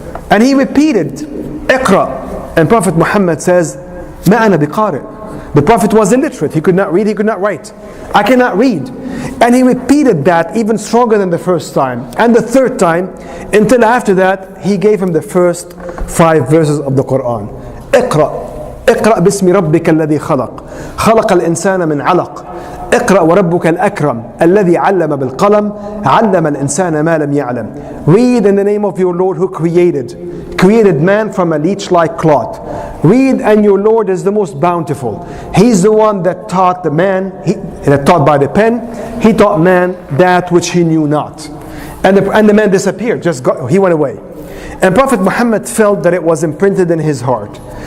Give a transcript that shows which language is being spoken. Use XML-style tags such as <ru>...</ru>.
<en>And he repeated, Iqra. And Prophet Muhammad says,</en> <ar>مَا أَنَا بِقَارِئ.</ar> <en>The Prophet was illiterate. He could not read, he could not write. I cannot read. And he repeated that even stronger than the first time. And the third time, until after that, he gave him the first 5 verses of the Quran.</en> <ar>Iqra. اقرأ باسم ربك الذي خلق خلق الإنسان من علق اقرأ وربك الأكرم الذي علم بالقلم علم الإنسان ما لم يعلم.</ar> <en>Read in the name of your Lord who created man from a leech-like cloth. Read, and your Lord is the most bountiful. He's the one that taught the man, that taught by the pen, he taught man that which he knew not. And the man disappeared, he went away. And Prophet Muhammad felt that it was imprinted in his heart.</en>